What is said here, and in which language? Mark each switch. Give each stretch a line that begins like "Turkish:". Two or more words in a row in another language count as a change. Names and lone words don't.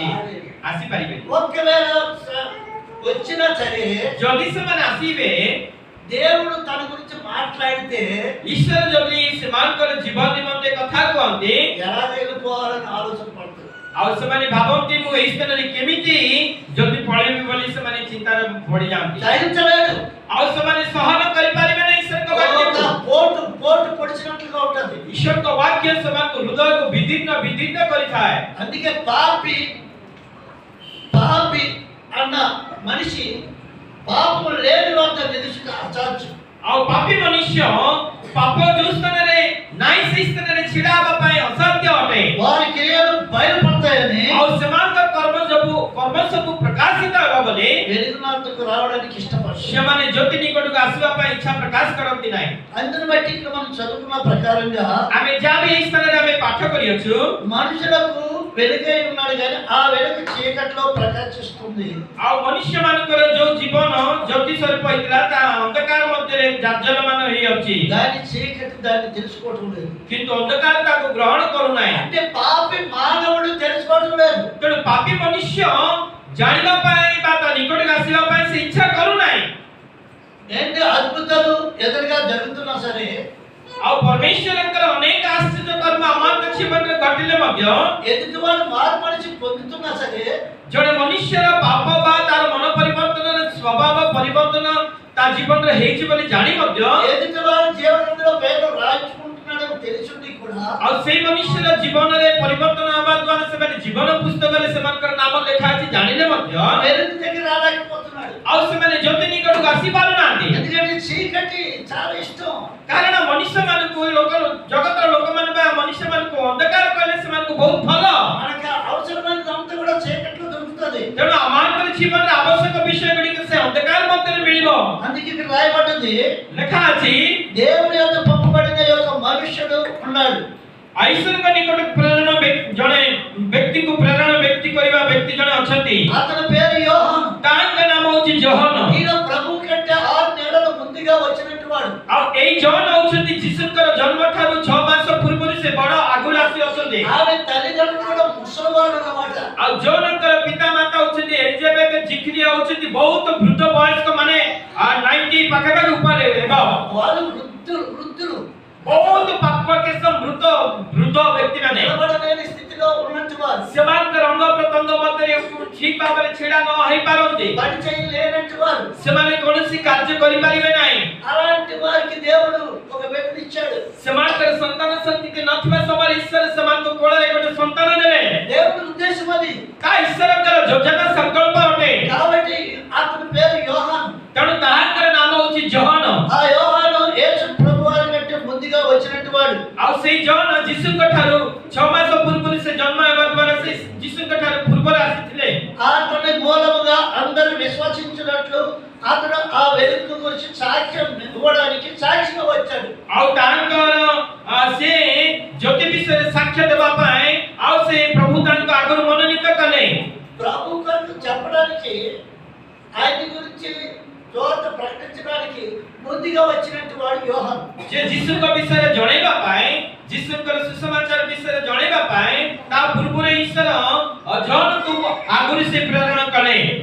Odia: ଆସିପାରିବେ।
Telugu: ఒకవేళ వచ్చినా సరే
Odia: ଯଦି ସେମାନେ ଆସିବେ,
Telugu: దేవుడు తన గురించి మాట్లాడితే
Odia: ଈଶ୍ୱର ଯଦି ସେମାନଙ୍କର ଜୀବନ ନିମନ୍ତେ କଥା କୁହନ୍ତି,
Telugu: ఎలా వెళ్ళిపోవాలని ఆలోచన పడుతుంది।
Odia: ଆଉ ସେମାନେ ଭାବନ୍ତି ମୁଁ ଏହି ସ୍ଥାନରେ କେମିତି ଯଦି ପଳେଇବି ବୋଲି ସେମାନେ ଚିନ୍ତାରେ ପଡି ଯାଆନ୍ତି।
Telugu: సహించలేడు,
Odia: ଆଉ ସେମାନେ ସହନ କରିପାରିବେ ନାହିଁ ଈଶ୍ୱରଙ୍କ ବାକ୍ୟକୁ।
Telugu: పోటు పోటు పొడిచినట్లుగా ఉంటుంది।
Odia: ଈଶ୍ୱରଙ୍କ ବାକ୍ୟ ସେମାନଙ୍କ ହୃଦୟକୁ ବିଦୀର୍ଣ୍ଣ କରିଥାଏ।
Telugu: అందుకే పాపి అన్న మనిషి పాపము లేని వద్ద నిలుచుట అసాధ్యం।
Odia: ଆଉ ପାପୀ ମନୁଷ୍ୟ ପାପ ଯୋଉ ସ୍ଥାନରେ ନାହିଁ ସେହି ସ୍ଥାନରେ ଛିଡ଼ା ହେବା ପାଇଁ ଅସାଧ୍ୟ ଅଟେ।
Telugu: వారి క్రియలు బయలుపడతాయని
Odia: ଆଉ ସେମାନଙ୍କ କର୍ମ ସବୁ
Telugu: వెలుగునందుకు రావడానికి ఇష్టపడరు.
Odia: ସେମାନେ ଜ୍ୟୋତି ନିକଟକୁ ଆସିବା ପାଇଁ ଇଚ୍ଛା ପ୍ରକାଶ କରନ୍ତି ନାହିଁ।
Telugu: అందుని బట్టి ఇక్కడ మనం చదువుకున్న ప్రకారంగా
Odia: ଆମେ ଯାହା ବି ଏହି ସ୍ଥାନରେ ଆମେ ପାଠ କରିଅଛୁ,
Telugu: మనుషులకు వెలుగై ఉన్నాడు కానీ ఆ వెలుగు చీకట్లో ప్రకాశిస్తుంది.
Odia: ଆଉ ମନୁଷ୍ୟମାନଙ୍କର ଯୋଉ ଜୀବନ ଜ୍ୟୋତି ସ୍ୱରୂପ ହେଇଥିଲା ତାହା ଅନ୍ଧକାର ମଧ୍ୟରେ ଜାଜ୍ଜଲ୍ୟମାନ ହେଇଯାଉଛି,
Telugu: దాని చీకటి దాన్ని తెలుసుకోవటం లేదు.
Odia: କିନ୍ତୁ ଅନ୍ଧକାର ତାକୁ ଗ୍ରହଣ କରୁନାହିଁ।
Telugu: అంటే పాపి మానవుడు తెలుసుకోవటం లేదు.
Odia: ତେଣୁ ପାପୀ ମନୁଷ୍ୟ ଜାଣିବା ପାଇଁ ବା ତା ନିକଟକୁ ଆସିବା ପାଇଁ ସେ ଇଚ୍ଛା କରୁନାହିଁ।
Telugu: ఏంటి అద్భుతాలు ఎదురుగా జరుగుతున్నా సరే,
Odia: ଆଉ ପରମେଶ୍ୱରଙ୍କର ଅନେକ ଆଶ୍ଚର୍ଯ୍ୟ କର୍ମ ଆମର ଜୀବନରେ ଘଟିଲେ ମଧ୍ୟ
Telugu: ఎదుటివాడు మార్పు మనిషి పొందుతున్నా సరే,
Odia: ଜଣେ ମନୁଷ୍ୟର ପାପ ବା ତାର ମନ ପରିବର୍ତ୍ତନ, ସ୍ୱଭାବ ପରିବର୍ତ୍ତନ ତା ଜୀବନରେ ହେଇଛି ବୋଲି ଜାଣି ମଧ୍ୟ
Telugu: ఎదుటివాడు జీవనంలో పేరు రాయించుకుంటున్నాడని తెలిసింది కూడా
Odia: ଆଉ ସେଇ ମନୁଷ୍ୟର ଜୀବନରେ ପରିବର୍ତ୍ତନ ହେବା ଦ୍ୱାରା ସେମାନେ ଜୀବନ ପୁସ୍ତକରେ ସେମାନଙ୍କର ନାମ ଲେଖା ଅଛି ଜାଣିଲେ ମଧ୍ୟ
Telugu: వెలుగు దగ్గర రాలేకపోతున్నాడు.
Odia: ଆଉ ସେମାନେ ଜ୍ୟୋତି ନିକଟକୁ ଆସି ପାରୁନାହାନ୍ତି।
Telugu: ఎందుకంటే చీకటి చాలా ఇష్టం.
Odia: କାରଣ ମନୁଷ୍ୟମାନଙ୍କୁ ଲୋକ ଜଗତର ଲୋକମାନେ ବା ମନୁଷ୍ୟମାନଙ୍କୁ ଅନ୍ଧକାର କହିଲେ ସେମାନଙ୍କୁ ବହୁତ ଭଲ।
Telugu: మనకి అవసరమైనది అంతా కూడా చీకట్లో దొరుకుతుంది.
Odia: ତେଣୁ ଆମମାନଙ୍କର ଜୀବନରେ ଆବଶ୍ୟକ ବିଷୟ ଗୁଡ଼ିକ ସେ ଅନ୍ଧକାର ମଧ୍ୟରେ ମିଳିବ।
Telugu: అందుకే ఇక్కడ రాయబడ్డది,
Odia: ଲେଖା ଅଛି
Telugu: దేవుని యొక్క పంపబడిన యొక్క మనుష్యుడు ఉన్నాడు.
Odia: ଈଶ୍ୱରଙ୍କ ନିକଟକୁ ପ୍ରେରଣ ଜଣେ ବ୍ୟକ୍ତିକୁ ପ୍ରେରଣ ବ୍ୟକ୍ତି କରିବା ବ୍ୟକ୍ତି ଜଣେ ଅଛନ୍ତି,
Telugu: అతని పేరు యోహాను.
Odia: ତାଙ୍କ ନାମ ହେଉଛି ଜୋହନ।
Telugu: ఈయన ప్రభు కంటే 6 నెలల ముందుగా వచ్చినట్టు వాడు.
Odia: ଆଉ ଏଇ ଜୋହନ ହେଉଛନ୍ତି ଯୀଶୁଙ୍କର ଜନ୍ମ ଠାରୁ 6 ମାସ ପୂର୍ବରୁ ସେ ବଡ଼ ଆଗରୁ ଆସି ଅଛନ୍ତି।
Telugu: ఆమె తల్లిదండ్రులు కూడా ముసలివాడు అన్నమాట.
Odia: ଆଉ ଜୋହନଙ୍କର ପିତା ମାତା ହେଉଛନ୍ତି ଏଲିଜାବେଥ ଜିକ୍ରିୟା ହେଉଛନ୍ତି ବହୁତ ବୃଦ୍ଧ ବୟସ୍କ, ମାନେ 90 ପାଖାପାଖି ଉପରେ ହେବ।
Telugu: వాళ్ళు వృద్ధులు
Odia: ବହୁତ ପାପକେଶ ବୃଦ୍ଧ ବ୍ୟକ୍ତିମାନେ
Telugu: నిలబడలేని స్థితిలో ఉన్నట్టు వారు.
Odia: ସେମାନଙ୍କର ଅଙ୍ଗ ପ୍ରତ୍ୟଙ୍ଗ ମଧ୍ୟରେ ଠିକ ଭାବରେ ଛିଡ଼ା ନ ହେଇପାରନ୍ତି,
Telugu: పని చేయలేనట్టు వారు.
Odia: ସେମାନେ କୌଣସି କାର୍ଯ୍ୟ କରିପାରିବେ ନାହିଁ।
Telugu: అలాంటి వారికి దేవుడు ఒక వ్యక్తిని ఇచ్చాడు.
Odia: ସେମାନଙ୍କର ସନ୍ତାନ ସନ୍ତତି ନଥିବା ସମୟରେ ଈଶ୍ୱର ସେମାନଙ୍କ କୋଳରେ ଗୋଟେ ସନ୍ତାନ ଦେଲେ।
Telugu: దేవుడి ఉద్దేశం అది.
Odia: ତା ଈଶ୍ୱରଙ୍କର ଯୋଜନା ସଂକଳ୍ପ ଅଟେ।
Telugu: కాబట్టి అతని పేరు యోహాను.
Odia: ତେଣୁ ତାହାଙ୍କର ନାମ ହେଉଛି ଜୋହନ।
Telugu: ఆ యోహాను యేసు ప్రభువారి కంటే ముందుగా వచ్చినట్టు వాడు.
Odia: ଆଉ ସେଇ ଜୋହନ ଯୀଶୁଙ୍କ ଠାରୁ 6 ମାସ ପୂର୍ବରୁ ସେ ଜନ୍ମ ହେବା ଦ୍ୱାରା ସେ ଯୀଶୁଙ୍କ ଠାରୁ ପୂର୍ବରୁ ଆସିଥିଲେ।
Telugu: అతని మూలముగా అందరూ విశ్వసించినట్లు అతడు ఆ వెలుగు గురించి సాక్ష్యం ఇవ్వడానికి సాక్షిగా వచ్చాడు.
Odia: ଆଉ ତାଙ୍କର ସେ ଜ୍ୟୋତି ବିଷୟରେ ସାକ୍ଷ୍ୟ ଦେବା ପାଇଁ ଆଉ ସେ ପ୍ରଭୁ ତାଙ୍କୁ ଆଗରୁ ମନୋନୀତ କଲେ।
Telugu: ప్రభు కొరకు చెప్పడానికి, ఆయన గురించి చోట ప్రకటించడానికి ముందుగా వచ్చినట్టు వాడు యోహాను.
Odia: ଯେ ଯୀଶୁଙ୍କ ବିଷୟରେ ଜଣେଇବା ପାଇଁ, ଯୀଶୁଙ୍କର ସୁସମାଚାର ବିଷୟରେ ଜଣେଇବା ପାଇଁ ତା ପୂର୍ବରୁ ଈଶ୍ୱର ଜୋହନକୁ ଆଗରୁ ସେ ପ୍ରେରଣ କଲେ।